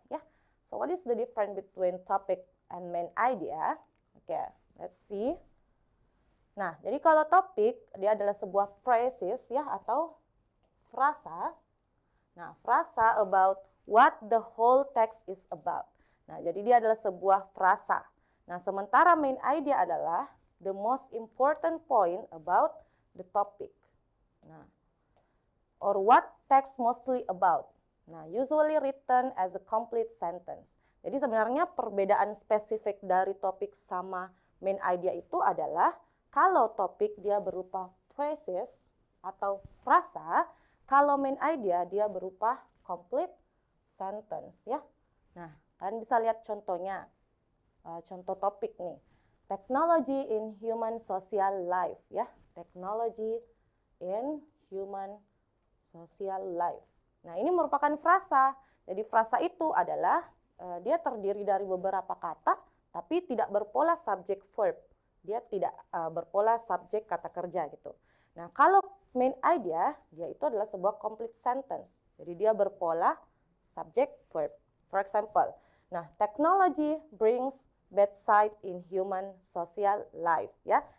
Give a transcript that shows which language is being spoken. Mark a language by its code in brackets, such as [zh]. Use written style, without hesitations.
[en] Ya, so what is the difference between topic and main idea? Oke, let's see. [id] Nah, jadi kalau topik dia adalah sebuah phrases ya atau frasa. Nah, frasa [en] about what the whole text is about. [id] Nah, jadi dia adalah sebuah frasa. Nah, sementara [en] main idea adalah the most important point about the topic. Nah, or what text mostly about. Nah, usually written as a complete sentence. [id] Jadi sebenarnya perbedaan spesifik dari topik sama main idea itu adalah kalau topik dia berupa phrases atau frasa, kalau main idea dia berupa complete sentence ya. Nah, kalian bisa lihat contohnya. Contoh topik nih. [en] Technology in human social life [id] ya. [en] Technology in human social life. [id] Nah, ini merupakan frasa. Jadi frasa itu adalah dia terdiri dari beberapa kata tapi tidak berpola subject verb. Dia tidak berpola subjek kata kerja gitu. Nah, kalau main idea, dia itu adalah sebuah complete sentence. Jadi dia berpola subject verb. For example, nah, [en] technology brings bedside in human social life, [id] ya.